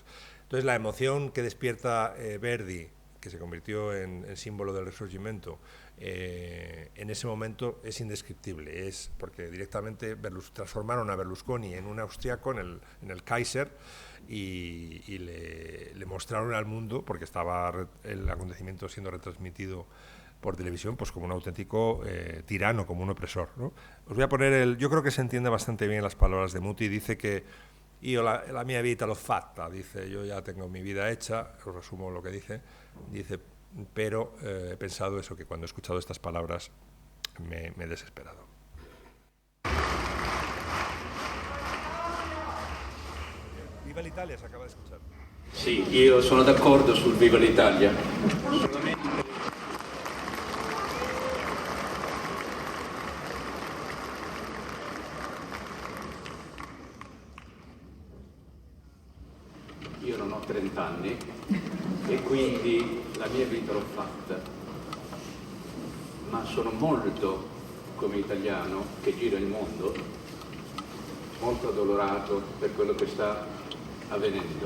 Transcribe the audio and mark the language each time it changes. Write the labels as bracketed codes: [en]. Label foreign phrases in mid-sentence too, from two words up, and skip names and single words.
[es] Entonces, la emoción que despierta Verdi, que se convirtió en símbolo del Risorgimento, en ese momento es indescriptible, es porque directamente transformaron a Berlusconi en un austriaco, en el Kaiser, y le mostraron al mundo, porque estaba el acontecimiento siendo retransmitido por televisión, pues como un auténtico tirano, como un opresor, ¿no? Os voy a poner yo creo que se entiende bastante bien las palabras de Muti. Dice que [it] io la mia vita l'ho fatta, [es] dice, yo ya tengo mi vida hecha, os resumo lo que dice, pero he pensado eso, que cuando he escuchado estas palabras me he desesperado. [it] Viva l'Italia, [es] se acaba de escuchar. [it] Sì, io sono d'accordo sul Viva l'Italia. Io non ho 30 anni e quindi la mia vita l'ho fatta, ma sono molto, come italiano che gira il mondo, molto addolorato per quello che sta avvenendo.